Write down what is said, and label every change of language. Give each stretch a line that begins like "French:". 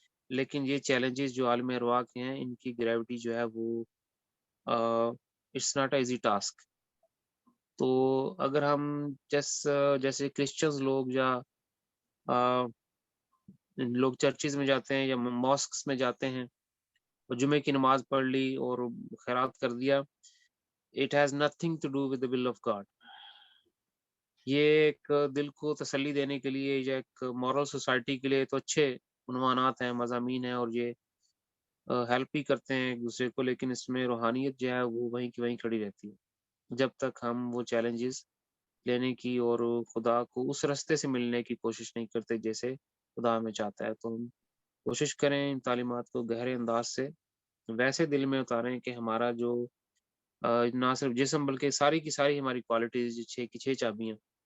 Urdu: لیکن یہ چیلنجز جو عالم ارواح کے ہیں، ان کی گریوٹی جو ہے وہ
English: It's not a easy task.
Urdu: تو اگر ہم جیسے کرسچنز لوگ یا لوگ چرچز میں جاتے ہیں یا ماسکس میں جاتے ہیں اور جمعے کی نماز پڑھ لی اور خیرات کر دیا،
English: it has nothing to do with the will of God.
Urdu: یہ ایک دل کو تسلی دینے کے لیے یا ایک مورل سوسائٹی کے لیے تو اچھے عنوانات ہیں، مضامین ہیں، اور یہ ہیلپ بھی کرتے ہیں ایک دوسرے کو، لیکن اس میں روحانیت جو ہے وہ وہیں کی وہیں کھڑی رہتی ہے جب تک ہم وہ چیلنجز لینے کی اور خدا کو اس راستے سے ملنے کی کوشش نہیں کرتے جیسے خدا ہمیں چاہتا ہے۔ تو ہم کوشش کریں ان تعلیمات کو گہرے انداز سے ویسے دل میں اتاریں کہ ہمارا جو نہ صرف جسم بلکہ ساری کی ساری ہماری کوالٹیز 6 کی 6 چابیاں